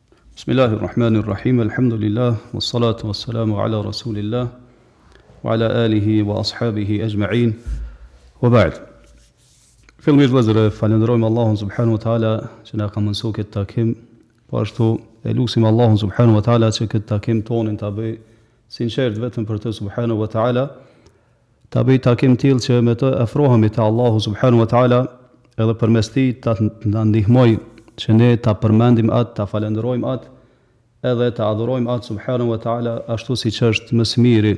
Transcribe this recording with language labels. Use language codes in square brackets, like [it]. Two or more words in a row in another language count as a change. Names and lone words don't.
[ar] بسم الله الرحمن الرحيم، الحمد لله، والصلاة والسلام على رسول الله، وعلى آله وأصحابه أجمعين، وبعد. [sq] Fillimisht vëllezër, falenderojmë Allahun [ar] سبحانه وتعالى [sq] që na ka mësuar këtë takim, po ashtu e lutim Allahun [ar] سبحانه وتعالى [sq] që këtë takim tonin ta bëj sinqert vetëm për të [ar] سبحانه وتعالى, [sq] ta bëj takim tillë që me të afrohemi te Allahu [ar] سبحانه وتعالى, [sq] edhe përmes tij ta na ndihmoj që ne ta përmendim atë, ta falenderojmë atë, edhe ta adhurojmë atë [ar] سبحانه وتعالى [sq] ashtu siç është më së miri.